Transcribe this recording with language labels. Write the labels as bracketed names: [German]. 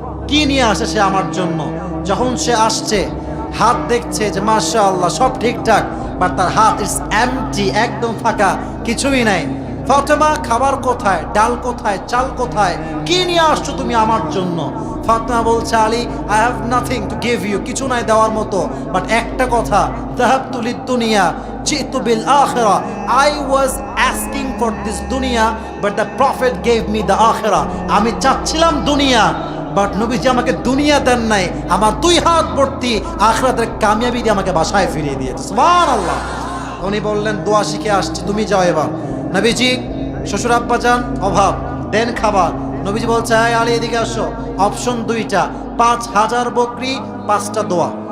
[Bangla] কি নিয়ে আসে সে আমার জন্য? যখন সে আসছে, হাত দেখছে যে মাশাআল্লাহ সব ঠিকঠাক, বাট তার হাত [English] is empty, [Bangla] একদম ফাঁকা, কিছুই নাই। ফাতেমা খাবার কোথায়, ডাল কোথায়, চাল কোথায়, কি নিয়ে আসছো তুমি আমার জন্য? ফাতেমা বলছে Ali [English] I have nothing to give you, [Bangla] কিছু নাই দেওয়ার মতো, বাট একটা কথা, [Arabic] যাহাবতু লিদ দুনিয়া জিতু বিল আখিরা। [English] I was asking for this দুনিয়া but the prophet gave me the আখিরা। [Bangla] আমি চাচ্ছিলাম দুনিয়া, বাট নবীজি আমাকে দুনিয়া দেন নাই, আমার 2 হাত ভর্তি আখিরাতের কামিয়াবি দিয়ে আমাকে বাসায় ফিরিয়ে দিয়েছে, সুবহানাল্লাহ। উনি বললেন দোয়া শিখে আসছি, তুমি যাও এবার। নবীজি শ্বশুর আব্বা যান, অভাব, দেন খাবার। নবীজি বলছে আয় আলী এদিকে আসো, অপশন 2টা, 5000 বকরি, 5টা দোয়া।